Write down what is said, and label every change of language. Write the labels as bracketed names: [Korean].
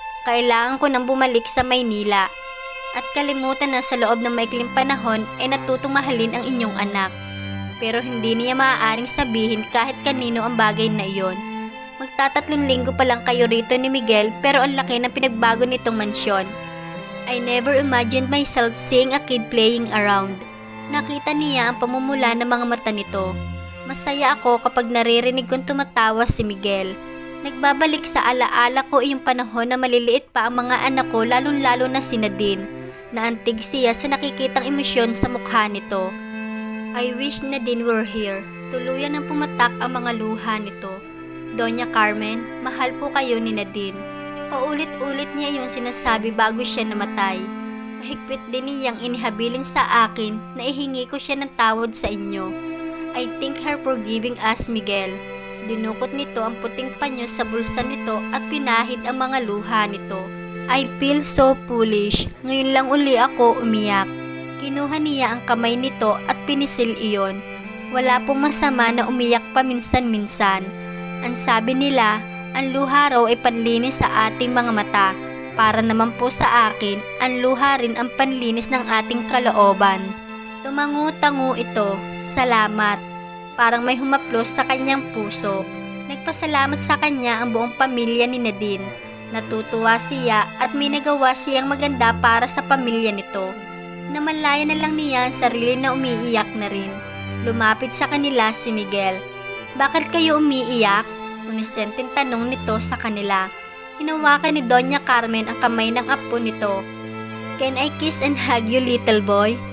[Filipino] Kailangan ko nang bumalik sa Maynila. At kalimutan na sa loob ng maikling panahon ay natutong mahalin ang inyong anak." Pero hindi niya maaaring sabihin kahit kanino ang bagay na iyon. Magtatatlong linggo pa lang kayo rito ni Miguel pero ang laki ng pinagbago nitong mansyon. [English] "I never imagined myself seeing a kid playing around." [Filipino] Nakita niya ang pamumula ng mga mata nito. "Masaya ako kapag naririnig kong tumatawa si Miguel. Nagbabalik sa alaala ko iyong panahon na maliliit pa ang mga anak ko, lalong-lalo na si Nadine." Naantig siya sa nakikitang emosyon sa mukha nito. [English] "I wish Nadine were here." [Filipino] Tuluyan ang pumatak ang mga luha nito. "Doña Carmen, mahal po kayo ni Nadine." Paulit-ulit niya yung sinasabi bago siya namatay. Mahigpit din niyang inihabilin sa akin na ihingi ko siya ng tawad sa inyo. [English] "I thank her for giving us Miguel." [Filipino] Dinukot nito ang puting panyo sa bulsa nito at pinahid ang mga luha nito. [English] "I feel so foolish. [Filipino] Ngayon lang uli ako umiyak." Kinuha niya ang kamay nito at pinisil iyon. Wala pong masama na umiyak paminsan-minsan. Ang sabi nila, ang luha raw ay panlinis sa ating mga mata. Para naman po sa akin, ang luha rin ang panlinis ng ating kalooban. Tumango-tango ito. "Salamat." Parang may humaplos sa kanyang puso. Nagpasalamat sa kanya ang buong pamilya ni Nadine. Natutuwa siya at may nagawa siyang maganda para sa pamilya nito. Namalaya na lang niya ang sarili na umiiyak na rin. Lumapit sa kanila si Miguel. "Bakit kayo umiiyak?" Inosenteng tanong nito sa kanila. Hinawakan ni Doña Carmen ang kamay ng apo nito. [English] "Can I kiss and hug you, little boy?"